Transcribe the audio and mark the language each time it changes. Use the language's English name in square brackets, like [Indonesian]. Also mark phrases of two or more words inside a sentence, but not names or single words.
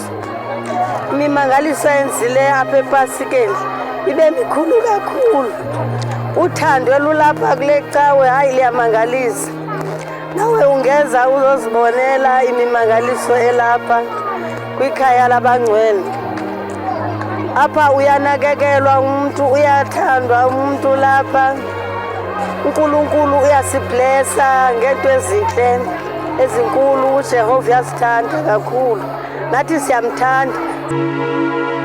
[Xhosa] Imimangaliso enzile apha ePasikeni ibe mikhulu kakhulu. Uthando elulapha kule cawe hayi liyamangalisa. Nawe ungeza uzozibonela imimangaliso elapha kwikhaya labangcwele. Apha uyanakekelwa umuntu, uyathandwa umuntu lapha. [Zulu] uNkulunkulu uyasiblessa ngento ezinhle ezinkulu. uJehova uyasithanda kakhulu, nathi siyamthanda.